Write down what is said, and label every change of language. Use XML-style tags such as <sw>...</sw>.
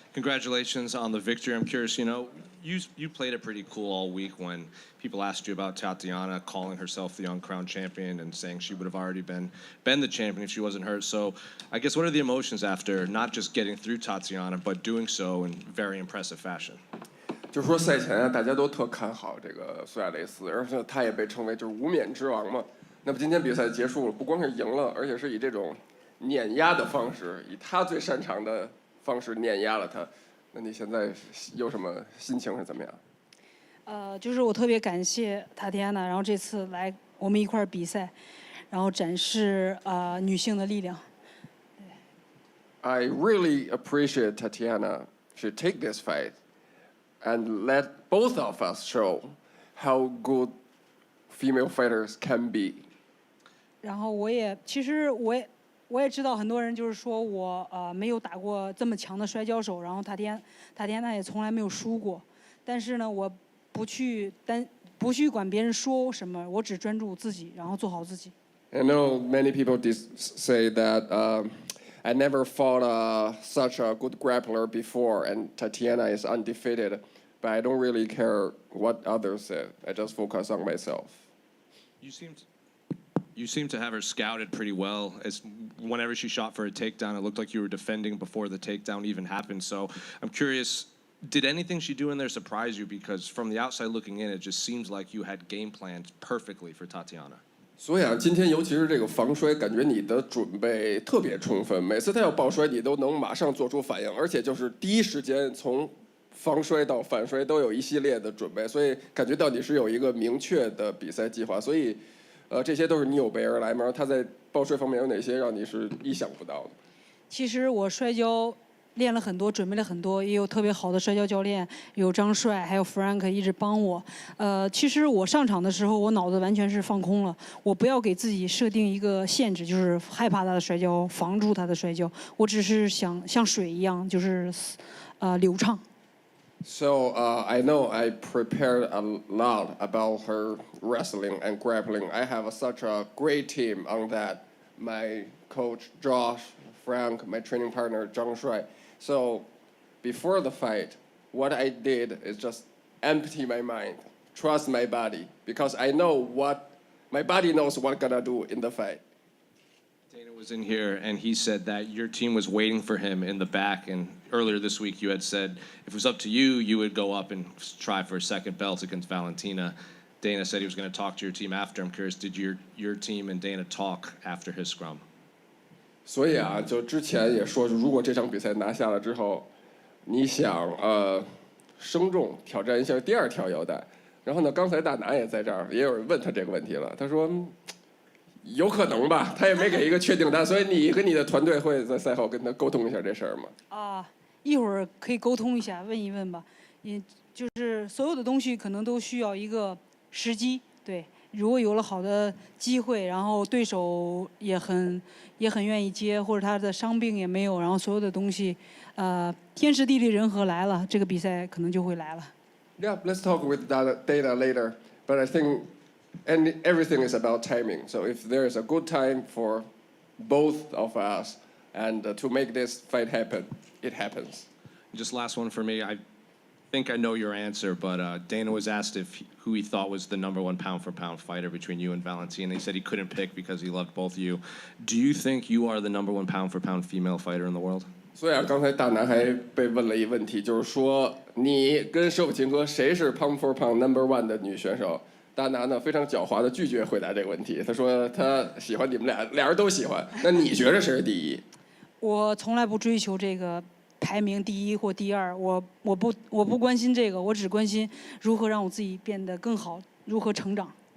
<en>congratulations on the victory. I'm curious, you played it pretty cool all week when people asked you about Tatiana calling herself the uncrowned champion and saying she would have already been the champion if she wasn't hurt. So I guess what are the emotions after not just getting through Tatiana, but doing so in very impressive fashion?</en> <zh>就是说赛前啊，大家都特看好这个苏亚雷斯，而且他也被称为就是无冕之王嘛。那么今天比赛结束了，不光是赢了，而且是以这种碾压的方式，以他最擅长的方式碾压了他。那你现在有什么心情是怎么样？就是我特别感谢塔蒂安娜，然后这次来我们一块儿比赛，然后展示女性的力量。</zh> <en>I really appreciate Tatiana to take this fight and let both of us show how good female fighters can be.</en> <zh>然后其实我也知道很多人就是说我没有打过这么强的摔跤手，然后塔蒂安娜也从来没有输过，但是呢，我不去管别人说什么，我只专注自己，然后做好自己。</zh> <en>I know many people say that I never fought such a good grappler before, and Tatiana is undefeated, but I don't really care what others say. I just focus on myself. You seem to have her scouted pretty well. As whenever she shot for a takedown, it looked like you were defending before the takedown even happened. So I'm curious, did anything she do in there surprise you? Because from the outside looking in, it just seems like you had game planned perfectly for Tatiana.</en> <zh>所以啊，今天尤其是这个防摔，感觉你的准备特别充分。每次他要爆摔，你都能马上做出反应，而且就是第一时间从防摔到反摔都有一系列的准备，所以感觉到你是有一个明确的比赛计划。所以，这些都是你有备而来吗？他在爆摔方面有哪些让你是意想不到的？其实我摔跤练了很多，准备了很多，也有特别好的摔跤教练，有张帅，还有 Frank 一直帮我。其实我上场的时候，我脑子完全是放空了，我不要给自己设定一个限制，就是害怕他的摔跤，防住他的摔跤。我只是想像水一样，就是流畅。</zh> <en>So I know I prepared a lot about her wrestling and grappling. I have such a great team on that. My coach Josh, Frank, my training partner Zhang Shuai. So before the fight, what I did is just empty my mind, trust my body, because I know my body knows what I'm gonna do in the fight. Dana was in here, and he said that your team was waiting for him in the back. And earlier this week, you had said if it was up to you, you would go up and try for a second belt against Valentina. Dana said he was going to talk to your team after. I'm curious, did your team and Dana talk after his scrum?</en> <zh>所以啊，就之前也说，如果这场比赛拿下了之后，你想生重挑战一下第2条腰带。然后呢，刚才大拿也在这儿，也有人问他这个问题了。他说有可能吧，他也没给一个确定答案。所以你跟你的团队会在赛后跟他沟通一下这事儿吗？一会儿可以沟通一下，问一问吧。也就是所有的东西可能都需要一个时机，对。如果有了好的机会，然后对手也很愿意接，或者他的伤病也没有，然后所有的东西，天时地利人和来了，这个比赛可能就会来了。</zh> <en>Yeah, let's talk with data later. But I think everything is about timing. So if there is a good time for both of us and to make this fight happen, it happens. Just last one for me. I think I know your answer, but Dana was asked who he thought was the #1 pound-for-pound fighter between you and Valentina. He said he couldn't pick because he loved both of you. Do you think you are the #1 pound-for-pound female fighter in the world?</en> <zh>所以啊，刚才大南还被问了一个问题，就是说你跟舍甫琴科谁是 pound for pound #1 的女选手？大南呢非常狡猾的拒绝回答这个问题，他说他喜欢你们俩人都喜欢。那你觉得谁是第一？我从来不追求这个排名第1或第2，我不关心这个，我只关心如何让我自己变得更好，如何成长。</zh>